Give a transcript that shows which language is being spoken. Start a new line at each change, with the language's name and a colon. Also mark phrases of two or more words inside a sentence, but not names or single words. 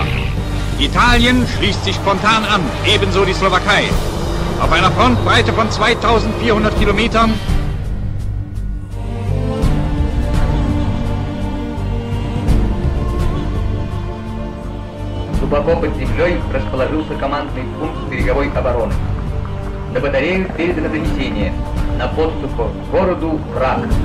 German: Italien schließt sich spontan an, ebenso die Slowakei. Auf einer Frontbreite von 2400 Kilometern
Russian: Глубоко под землей расположился командный пункт береговой обороны. На батарею передано донесение. На подступах к городу враг.